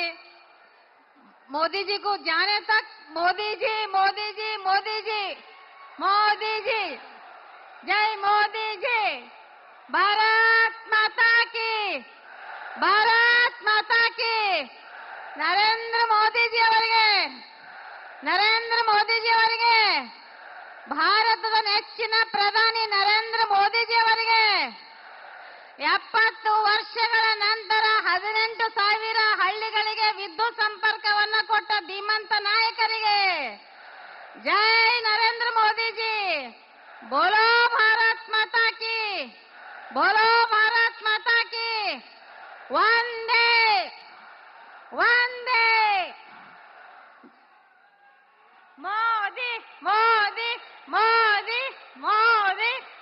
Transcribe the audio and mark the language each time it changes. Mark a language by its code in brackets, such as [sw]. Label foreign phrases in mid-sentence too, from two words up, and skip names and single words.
[hi] मोदी जी को जाने तक मोदी जी, मोदी जी, मोदी जी, मोदी जी, जय मोदी जी। भारत माता की, भारत माता की। [kn] नरेंद्र मोदी जी ಅವರಿಗೆ, ನರೇಂದ್ರ ಮೋದಿ ಜಿ ಅವರಿಗೆ, ಭಾರತದ ನೆಚ್ಚಿನ ಪ್ರಧಾನಿ ನರೇಂದ್ರ ಮೋದಿ ಜಿ ಅವರಿಗೆ 70 ವರ್ಷಗಳ ನಂತರ 18,000 ಹಳ್ಳಿಗಳಿಗೆ ವಿದ್ಯುತ್ ಸಂಪರ್ಕವನ್ನು ಕೊಟ್ಟ ಧೀಮಂತ ನಾಯಕರಿಗೆ ಜೈ ನರೇಂದ್ರ ಮೋದಿ ಜಿ। [hi] बोलो भारत माता की, बोलो भारत माता की। वंदे वंदे मोदी मोदी मोदी मोदी।